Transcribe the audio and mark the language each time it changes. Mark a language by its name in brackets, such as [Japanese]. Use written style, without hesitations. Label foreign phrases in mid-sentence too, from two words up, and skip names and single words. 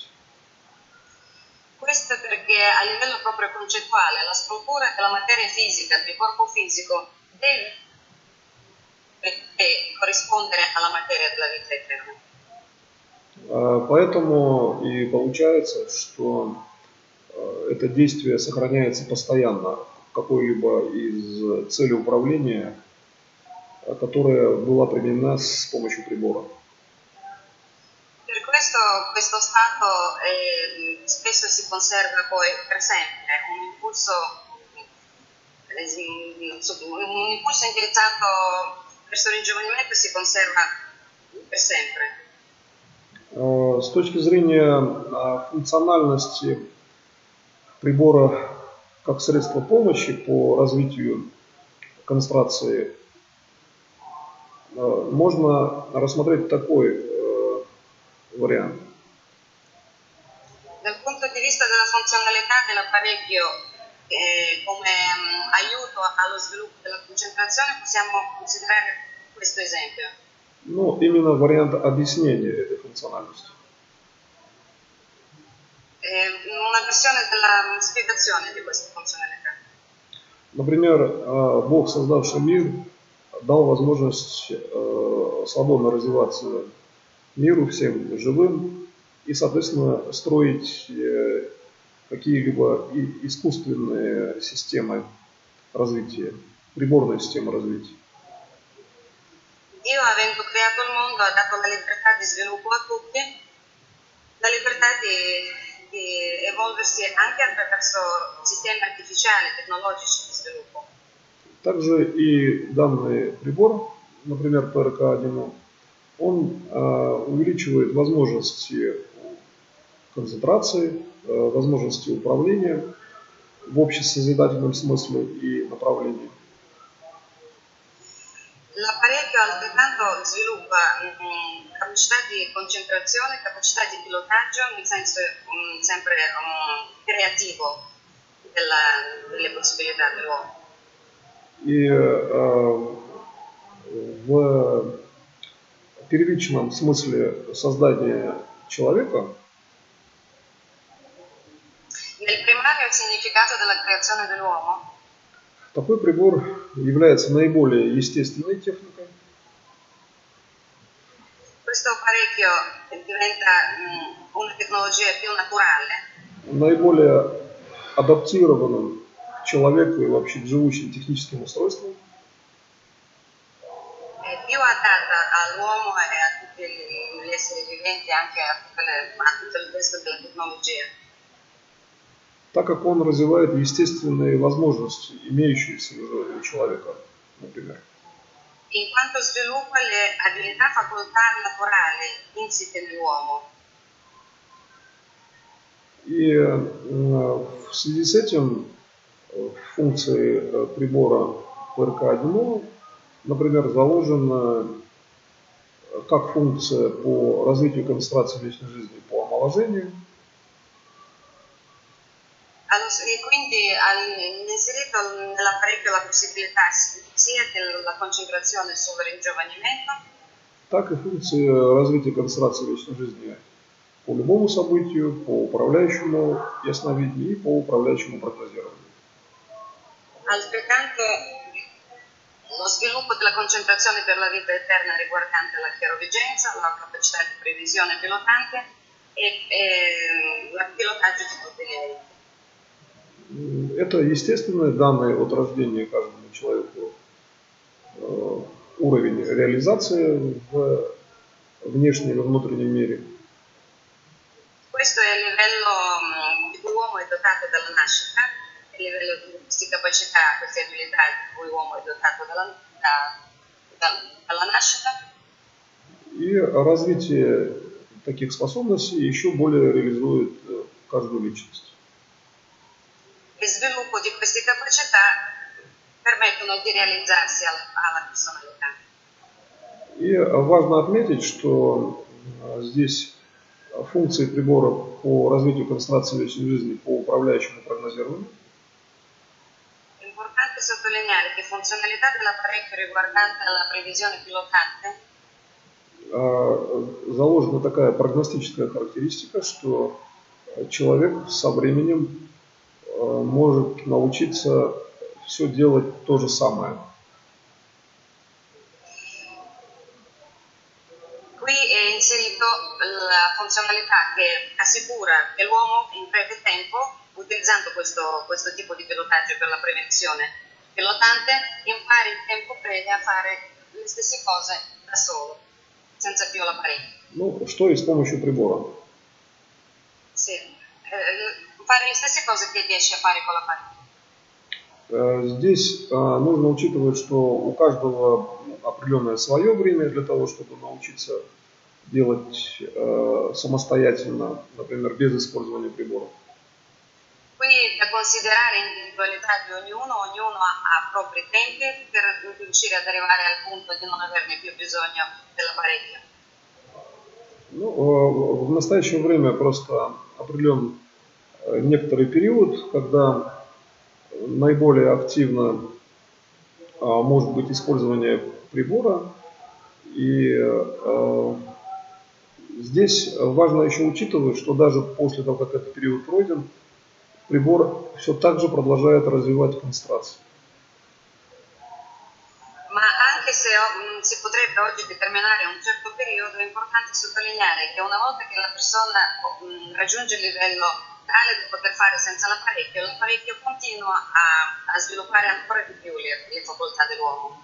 [Italian] Questo perché a livello proprio concettuale la struttura della materia fisica, del corpo fisico, deve corrispondere alla materia della vita eterna. [Russian] Поэтому и получается, что это действие сохраняется постоянно, какой-либо из целей управления, которая была применена с помощью прибора. [Italian] Per questo stato spesso si conserva poi per sempre, un impulso indirizzato verso il ringiovanimento si conserva per sempre. [Russian] С точки зрения функциональности прибора как средства помощи по развитию концентрации, можно рассмотреть такой вариант. [Italian] Dal punto di vista della funzionalità dell'apparecchio come aiuto allo sviluppo della concentrazione possiamo considerare questo esempio. [Russian] Ну, именно вариант объяснения этой функциональности. [Italian] Una versione della spiegazione di questa funzionalità. [Russian] Например, Бог, создавший мир, дал возможность свободно развиваться миру, всем живым, и, соответственно, строить какие-либо искусственные системы развития, приборные системы развития. [Italian] Dio, avendo creato il mondo, ha dato la libertà di sviluppo a tutti, la libertà di evolversi anche attraverso sistemi artificiali, tecnologici di sviluppo. [Russian] Также и данный прибор, например, ПРК-1, он увеличивает возможности концентрации, возможности управления в общесозидательном смысле и направлении. [Italian] L'apparecchio altrettanto sviluppa capacità di concentrazione, capacità di pilotaggio nel senso sempre creativo delle possibilità dell'uomo. [Russian] И в первичном смысле создания человека [Italian] Nel primario significato della creazione dell'uomo, [Russian] такой прибор является наиболее естественной техникой. [Italian] questo apparecchio diventa una tecnologia più naturale, [Russian] Наиболее адаптированным к человеку и вообще к живущим техническим устройствам. [Italian] più adatta all'uomo e a tutti tutti gli esseri viventi, anche a tutto il resto della tecnologia. [Russian] Так как он развивает естественные возможности, имеющиеся уже у человека, например. [Italian] In quanto sviluppa le abilità facoltà naturali insite nell'uomo. [Russian] И в связи с этим в функции прибора ПРК-1, например, заложена как функция по развитию концентрации вечной жизни по омоложению. [Italian] E quindi inserito nell'apparecchio la possibilità sia della concentrazione sul ringiovanimento, [Russian] так и функции развития концентрации вечной жизни по любому событию, по управляющему ясновидению и по управляющему прогнозированию. [Italian] Altrettanto lo sviluppo della concentrazione per la vita eterna riguardante la chiaroveggenza, la capacità di previsione pilotante e il pilotaggio di tutti gli eventi. [Russian] Это естественные данные от рождения каждому человеку уровень реализации в внешнем и внутреннем мире. [Italian] Questo è il livello di cui l'uomo è dotato dalla nascita, il livello di queste capacità, queste abilità di cui l'uomo è dotato dalla nascita. [Russian] И развитие таких способностей еще более реализует каждую личность. [Italian] Il sviluppo di queste capacità permettono di realizzarsi alla personalità. [Russian] И важно отметить, что здесь функции приборов по развитию концентрации вечной жизни по управляющему прогнозированию. [Italian] È importante sottolineare che funzionalità dell'apparecchio riguardante la previsione pilotante [Russian] заложена такая прогностическая характеристика, что человек со временем может научиться все делать то же самое. [Italian] Qui è inserito la funzionalità che assicura che l'uomo in breve tempo, utilizzando questo tipo di pilotaggio per la prevenzione pilotante, impari in tempo breve a fare le stesse cose da solo, senza più l'apparecchio. [Russian] Ну, что и с помощью прибора. [Italian] Sì, fare le stesse cose che riesci a fare con l'apparecchio. [Russian] Здесь нужно учитывать, что у каждого определенное свое время для того, чтобы научиться делать самостоятельно, например, без использования приборов. [Italian] Qui da considerare l'individualità di ognuno ha propri tempi per riuscire ad arrivare al punto di non averne più bisogno dell'apparecchio. [Russian] Ну, в настоящее время просто определен некоторый период, когда наиболее активно может быть использование прибора. И здесь важно еще учитывать, что даже после того, как этот период пройден, прибор все так же продолжает развивать концентрацию. [Italian] Ma anche se si potrebbe oggi determinare un certo periodo, è importante sottolineare che una volta che la persona raggiunge il livello tale da poter fare senza l'apparecchio continua a sviluppare ancora di più le facoltà dell'uomo.